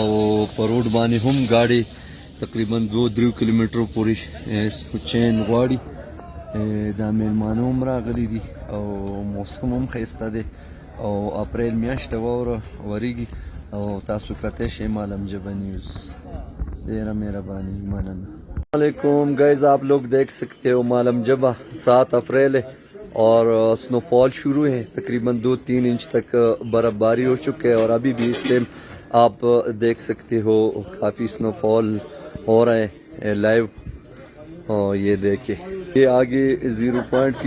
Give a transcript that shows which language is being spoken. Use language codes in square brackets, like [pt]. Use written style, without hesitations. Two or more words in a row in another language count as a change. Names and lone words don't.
[ps] په روډ باندې هم گاډي تقریبا 2-3 کیلومتر پورې چین غواړي دا میلمانه هم راغلي دي او موسم هم ښایسته دی او اپریل میاشت واوره وریږي او تاسو کتلی شئ مالم جبه نیوز ډیره مهرباني مننه [hi] علیکم गाइस आप लोग देख सकते हो मालम जबा 7 अप्रैल है और स्नोफॉल शुरू है तकरीबन 2-3 इंच तक बर्फबारी हो चुके है और अभी भी इस टाइम आप देख सकते हो काफ़ी स्नोफॉल हो रहा है लाइव और ये देखिए ये आगे 0 पॉइंट के